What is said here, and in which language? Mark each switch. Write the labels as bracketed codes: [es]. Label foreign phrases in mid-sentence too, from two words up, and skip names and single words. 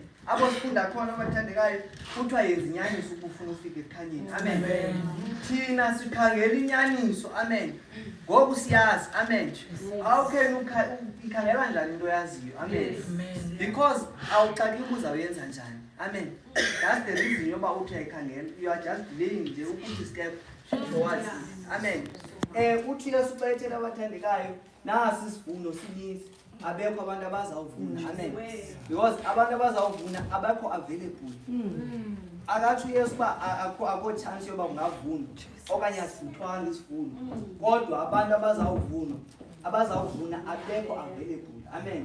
[xh] Abo sifunda khona bathandekayo kuthiwa yenza inyaniso ukufuna ufike ekhanyeni, amen. Thina sikhangela inyaniso, amen. Ngoku siyazi, amen. Awukhe ukhangela njani into yaziyo, amen. Because awuxakeki uzawuyenza njani, amen. [en] That's the reason [xh] yoba uthi uyayikhangela. [en] You are just delaying [xh] nje ukuthi [en] step forward, [xh] amen. Uthi Yesu xa ethela abathandekayo nasi isivuno sininzi abekho abantu abazawuvuna, amen. Because abantu abazawuvuna abakho available. Akathi uYesu uba akho chance yoba ungavuna okanye asivuthwanga isivuno, kodwa abantu abazawuvuna abekho available, amen.